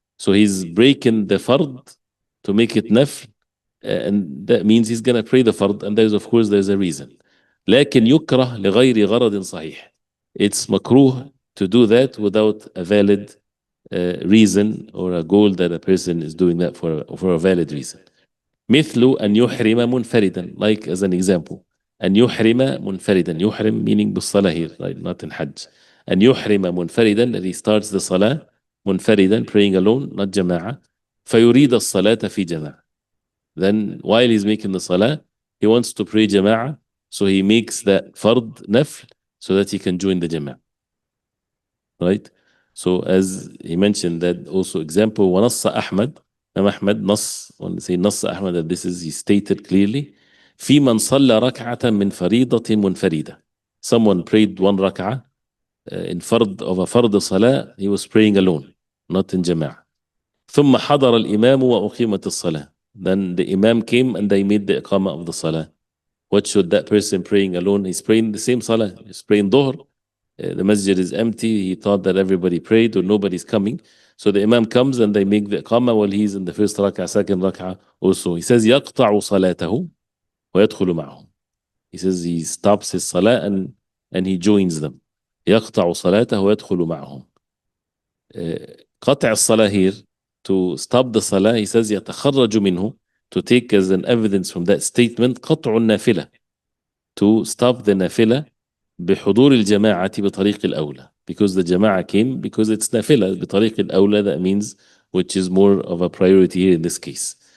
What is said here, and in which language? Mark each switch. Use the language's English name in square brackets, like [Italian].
[English] So he's breaking the fard to make it nafl, and that means he's going to pray the fard, and there's of course there's a reason. [Arabic] لكن يكره لغير غرض صحيح. [English] It's makruh to do that without a valid reason or a goal that a person is doing that for a valid reason. [Arabic] مثل أن يحرم منفردا, [English] like as an example, [Arabic] أن يحرم منفردا, يحرم meaning بالصلاة [English] here, right? Not in Hajj. [Arabic] أن يحرم منفردا, [English] that he starts the salah [Arabic] منفردا, [English] praying alone, not [Arabic] جماعة, فيريد الصلاة في جماعة. [English] Then while he's making the salah, he wants to pray جماعة, so he makes that fard nafl so that he can join the جماعة. Right? So as he mentioned that also example, [Arabic] ونص أحمد, [English] Ahmad نص, when they say [Arabic] نص أحمد, [English] that this is, he stated clearly, [Arabic] في من صلى ركعة من فريضة منفردة. [English] Someone prayed one rak'ah in fard of a fard salah, he was praying alone, not in jama'ah. [Arabic] ثم حضر الإمام وأقيمت الصلاة. [English] Then the imam came and they made the iqamah of the salah. What should that person praying alone? He's praying the same salah. He's praying dhuhr. The masjid is empty. He thought that everybody prayed or nobody's coming. So the imam comes and they make the iqamah while he's in the first rak'ah, second rak'ah also. He says, [Arabic] يقطع صلاته ويدخل معهم. [English] He says he stops his salah and he joins them. [Arabic] يقطع صلاته ويدخل معهم. قطع الصلاة [English] here, to stop the salah, he says [Arabic] يتخرج منه, [English] to take as an evidence from that statement, [Arabic] قطع النافلة, [English] to stop the nafila [Arabic] بحضور الجماعة بطريق الأولى, [English] because the jama'ah came, because it's nafila [Arabic] بطريق الأولى, [English] that means which is more of a priority here in this case.